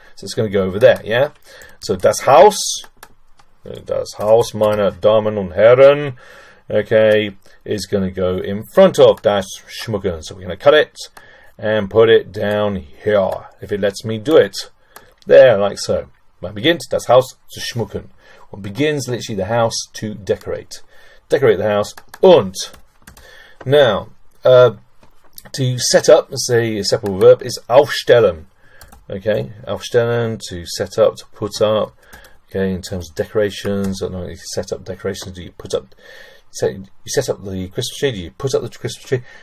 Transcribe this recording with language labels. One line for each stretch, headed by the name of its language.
English: So it's going to go over there, yeah. So
German: das Haus, meine Damen und Herren,
English: okay, is going to go in front of
German: das schmucken.
English: So we're going to cut it and put it down here, if it lets me do it. There, like so.
German: Man beginnt das Haus zu schmucken.
English: One begins literally the house to decorate. Decorate the house und. Now, to set up, say a separate verb, is aufstellen. Okay, aufstellen, to set up, to put up. Okay, in terms of decorations, I don't know if you set up decorations, do you put up, you set up the Christmas tree, do you put up the Christmas tree?